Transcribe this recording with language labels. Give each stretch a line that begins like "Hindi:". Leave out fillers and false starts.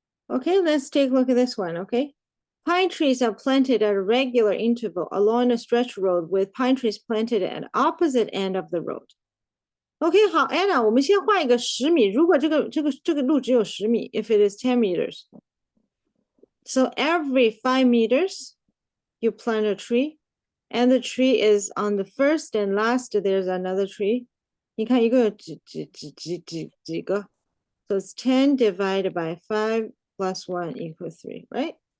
English: Okay, let's take a look at this one, okay? Pine trees are planted at a regular interval along a stretch road with pine trees planted at opposite end of the road.
Chinese: OK， 好 ，Anna，我们先画一个10米。如果这个路只有10米
English: ，if it is 10 meters, so every 5 meters you plant a tree, and the tree is on the first and last, there's another tree.
Chinese: 你看一个有几个
English: So it's 10 divided by 5 plus 1 equals 3, right?